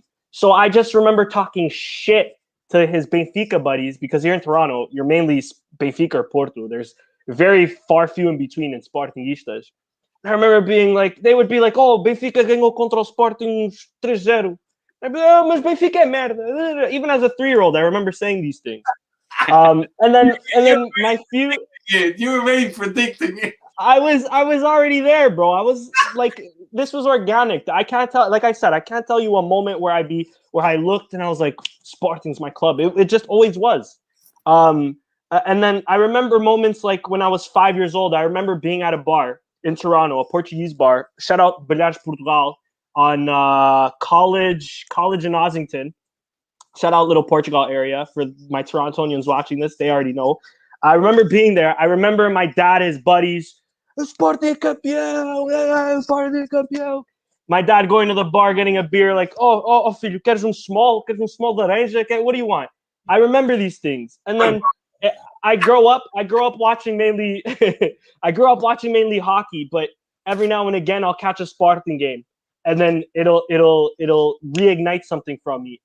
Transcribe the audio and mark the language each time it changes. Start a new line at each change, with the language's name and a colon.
English: So I just remember talking shit to his Benfica buddies, because here in Toronto you're mainly Benfica or Porto. There's very few in between in Sportingistas. I remember being like, they would be like, oh,
Portuguese: Benfica ganhou contra o Sporting 3-0.
English: I'd be like, oh,
Portuguese: mas Benfica é merda.
English: Even as a 3-year-old, I remember saying these things. And then my few... Yeah, you were already predicting it. I was already there, bro. I was like, this was organic. I can't tell, like I said, I can't tell you a moment where I looked and I was like, Sporting's my club. It just always was. And then I remember moments like when I was 5 years old. I remember being at a bar in Toronto, a Portuguese bar. Shout out Bilhares Portugal on College in Ossington. Shout out Little Portugal area for my Torontonians watching this. They already know. I remember being there. I remember my dad, his buddies,
Portuguese: Sporting campeão, Sporting campeão.
English: My dad going to the bar, getting a beer, like, oh,
Portuguese: filho, queres
English: small
Portuguese: laranja?
English: What do you want? I remember these things. And then I grew up watching mainly hockey, but every now and again I'll catch a Spartan game, and then it'll reignite something from me.